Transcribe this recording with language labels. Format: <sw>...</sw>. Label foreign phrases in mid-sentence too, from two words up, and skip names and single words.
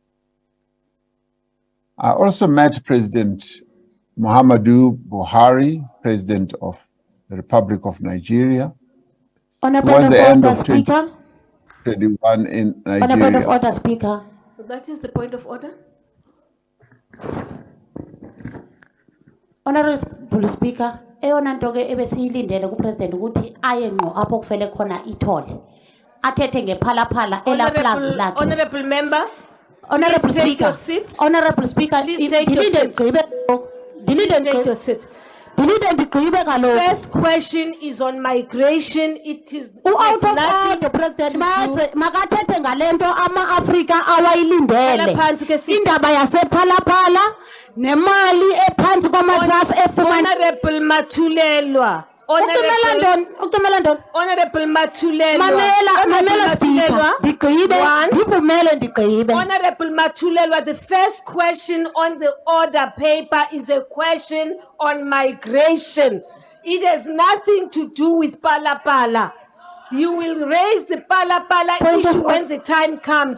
<en>I also met President Muhammadu Buhari, President of the Republic of Nigeria, who was the end of 2021 in Nigeria. On a point of order, Speaker. That is the point of order. Honorable Speaker,</en> <xh>eyona nto ke ebesiyilindele kupresident ukuthi aye ngqo apho kufele khona ithole athethe ngephalaphala elaplazi lakhe.</xh> <en>Honorable member, Honorable please take Speaker, your seat. Honorable Speaker, Please take your seat. Take your seat. First question is on migration. It is out of order, President.</en> <xh>Makathethe ngalento ama-Afrika awayilindele. Indaba yasephalaphala nemali ephansi kwamatrasi efumana.</xh> <en>Honorable Matulelwa. Honorable Matulelwa.</en> <xh>Mamela Speaker.</xh> <en>Honorable Matulelwa, the first question on the order paper is a question on migration. It has nothing to do with Palapala. You will raise the Palapala issue when the time comes.</en>